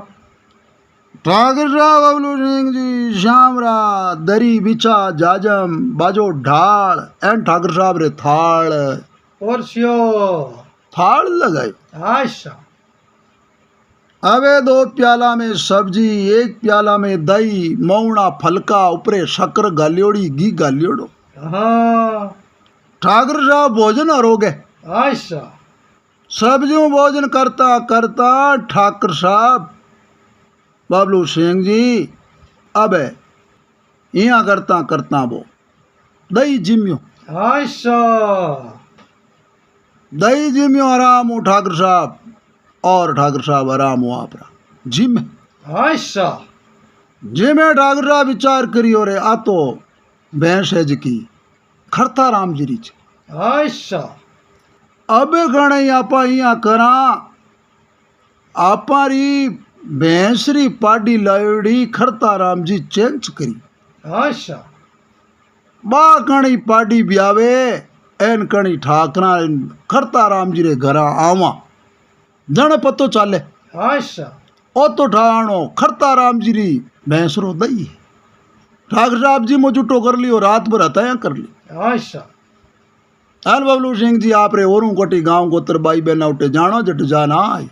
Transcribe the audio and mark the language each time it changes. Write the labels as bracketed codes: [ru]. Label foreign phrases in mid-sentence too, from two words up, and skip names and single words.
[mwr] ठाकुर साहब बबलू सिंह जी श्यामरा दरी बिछा जाजम बाजो ढाल एन ठाकुर साहब रे थाल और सियो थाल लगाई अच्छा अबे 2 प्याला में सब्जी 1 प्याला में दही मौना फलका ऊपरे शक्कर गालियोड़ी घी गालियोड़ो हाँ ठाकुर साहब भोजन अरोगे अच्छा सब्जियों भोजन करता करता ठाकुर साहब बबलू सिंह जी अब यहाँ करता करता वो दही जिम्यो अच्छा दही जिम्यो आराम हो ठाकुर साहब और ठाकुर साहब आराम हो आप जिम अच्छा जिम है ठाकुर साहब विचार करियो रे आ तो भैंस है जी खरता राम जी री अच्छा अब घणे आपा यहाँ करा आपारी भैंसरी पाडी लायोड़ी खरता राम जी चेंज करी अच्छा बा कणी पाडी ब्यावे एन कणी ठाकरा खरता राम जी रे घरा आवा जण पतो चाले अच्छा ओ तो ठाणो खरता राम जी री भैंसरो दई ठाकुर साहब जी मो जुटो कर लियो रात भर हताया कर ली अच्छा एन बबलू सिंह जी आप रे ओरू कोटी गांव गोत्र बाई बहना उठे जानो जट जाना आई